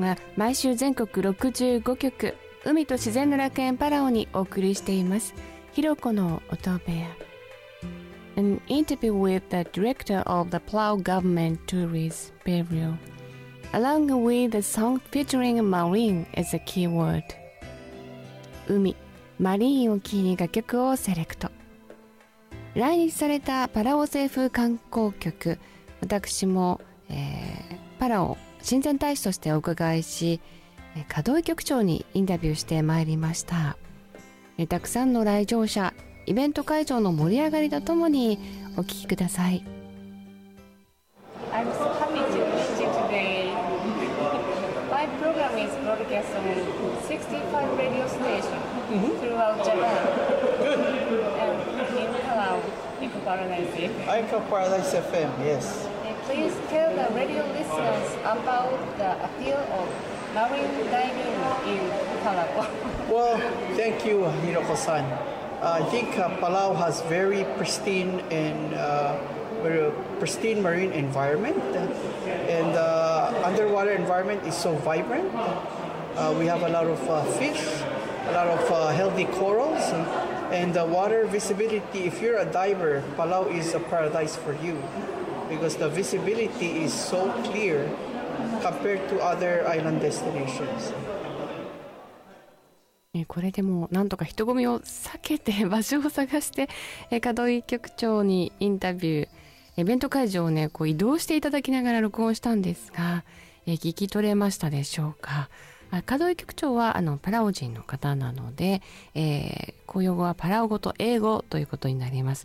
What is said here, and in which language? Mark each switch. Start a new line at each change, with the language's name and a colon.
Japanese: は毎週全国65局海と自然の楽園パラオにお送りしています。ひろこの音部屋。
English: An interview with the director of the Palau government tourist bureau along with the song featuring marine as a keyword.
Japanese: 海、マリーンをキーに楽曲をセレクト。来日されたパラオ政府観光局、私も、パラオ親善大使としてお伺いし、可動局長にインタビューしてまいりました。たくさんの来場者、イベント会場の盛り上がりとともにお聞きください。
English: I'm so happy to meet you today. My program is broadcast on 65 radio stations throughout Japan. In Palau, Nico Paradise. I'm from Paradise FM, yes. Please tell the radio listeners about the appeal of marine diving in Palau. Well, thank you, Hiroko-san. I think Palau has very pristine and pristine marine environment. And underwater environment is so vibrant. We have a lot of fish, a lot of healthy corals, and the water visibility. If you're a diver, Palau is a paradise for you because the visibility is so clear compared to other island destinations.
Japanese: これでもなんとか人混みを避けて場所を探して可動局長にインタビュー、イベント会場をねこう移動していただきながら録音したんですが、聞き取れましたでしょうか。可動局長はパラオ人の方なので、公用語はパラオ語と英語ということになります。